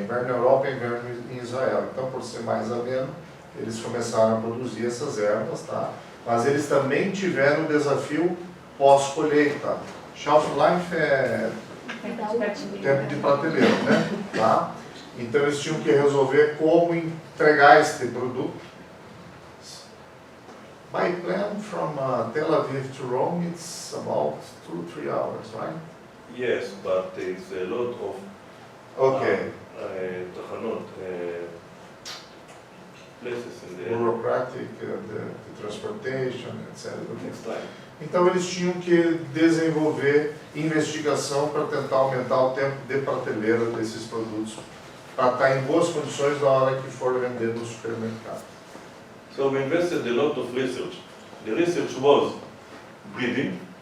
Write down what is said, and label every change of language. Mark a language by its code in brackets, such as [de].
[pt] Inverno na Europa e inverno em Israel. Então, por ser mais ameno, eles começaram a produzir essas ervas, tá? Mas eles também tiveram o desafio pós-colheita. Shelf life é tempo de prateleira, né? Tá? Então eles tinham que resolver como entregar este produto. [en] By plane from Tel Aviv to Rome, it's about 2-3 hours, right? Yes, but it's a lot of Okay. [he] תחנות, [en] places in the Bureaucratic, the transportation, etc. next time. [pt] Então eles tinham que desenvolver investigação para tentar aumentar o tempo de prateleira desses produtos, para estar em boas condições na hora que for vender no supermercado. [en] So we invested a lot of research. The research was breeding.